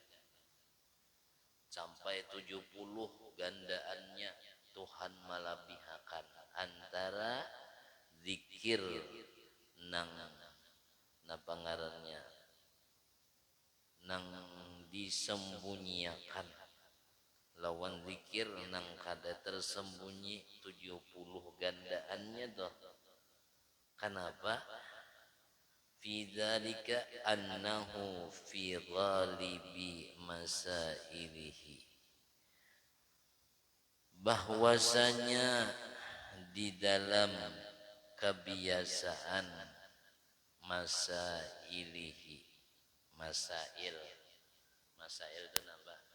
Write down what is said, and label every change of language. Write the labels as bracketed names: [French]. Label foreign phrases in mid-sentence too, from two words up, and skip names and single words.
[Banjar] sampai 70 gandaannya Tuhan melebihkan antara zikir nang pangarannya nang disembunyikan lawan zikir nang kada tersembunyi 70 gandaannya doh. Kenapa? [Arabic] في ذلك أنه في غالب مسائله [Indonesian] bahwasanya di dalam kebiasaan [Arabic] مسائله مسائل [Indonesian] itu nambah